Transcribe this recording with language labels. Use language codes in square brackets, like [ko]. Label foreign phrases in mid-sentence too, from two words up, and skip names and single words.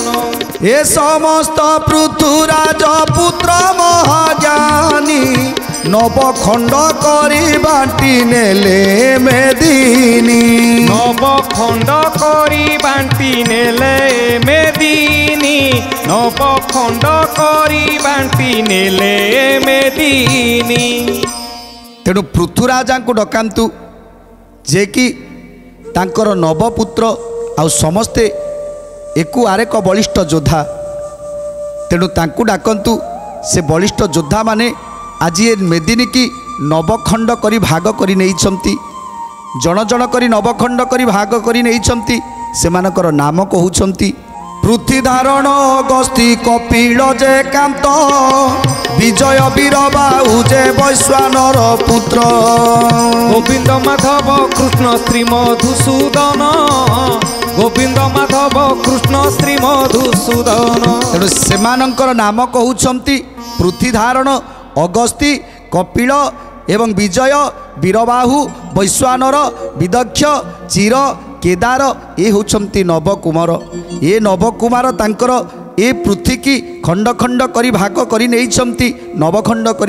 [or] ଏ ସମସ୍ତ ପୃଥୁରାଜ ପୁତ୍ର ମହାଜ୍ଞାନୀ ନବଖଣ୍ଡ କରି ବାଟି ନେଲେ ମେଦିନୀ ନବଖଣ୍ଡ କରି ବାଣ୍ଟି ନେଲେ ମେଦିନୀ ନବଖଣ୍ଡ କରି ବାଣ୍ଟି ନେଲେ ମେଦିନୀ তেଣୁ ପୃଥୁରାଜାଙ୍କୁ ଡକାନ୍ତୁ ଯେ କି ତାଙ୍କର ନବପୁତ୍ର ଆଉ ସମସ୍ତେ ଏକୁ ଆରେକ ବଳିଷ୍ଠ ଯୋଦ୍ଧା ତେଣୁ ତାଙ୍କୁ ଡାକନ୍ତୁ ସେ ବଳିଷ୍ଠ ଯୋଦ୍ଧାମାନେ ଆଜି ଏ ମେଦିନୀକି ନବଖଣ୍ଡ କରି ଭାଗ କରି ନେଇଛନ୍ତି ଜଣ ଜଣ କରି ନବଖଣ୍ଡ କରି ଭାଗ କରି ନେଇଛନ୍ତି ସେମାନଙ୍କର ନାମ କହୁଛନ୍ତି ପୃଥ୍ୱୀ ଧାରଣ ଅଗସ୍ତି କପିଳ ଯେ କାନ୍ତ ବିଜୟ ବୀର ବାହୁ ଯେ ବୈଶ୍ୱାନର ପୁତ୍ର গোবিন্দ মাধব কৃষ্ণ শ্রী মধুসূদন গোবিন্দ মাধব কৃষ্ণ শ্রী মধুসূদন ତେଣୁ ସେମାନଙ୍କର ନାମ କହୁଛନ୍ତି ପୃଥ୍ୱୀ ଧାରଣ ଅଗସ୍ତି କପିଳ ଏବଂ ବିଜୟ ବୀରବାହୁ ବୈଶ୍ୱାନର ବିଦକ୍ଷ ଚିର କେଦାର ଏ ହେଉଛନ୍ତି ନବକୁମାର ଏ ନବକୁମାର ତାଙ୍କର ଏ ପୃଥ୍ୱୀକି ଖଣ୍ଡ ଖଣ୍ଡ କରି ଭାଗ କରି ନେଇଛନ୍ତି ନବଖଣ୍ଡ କରି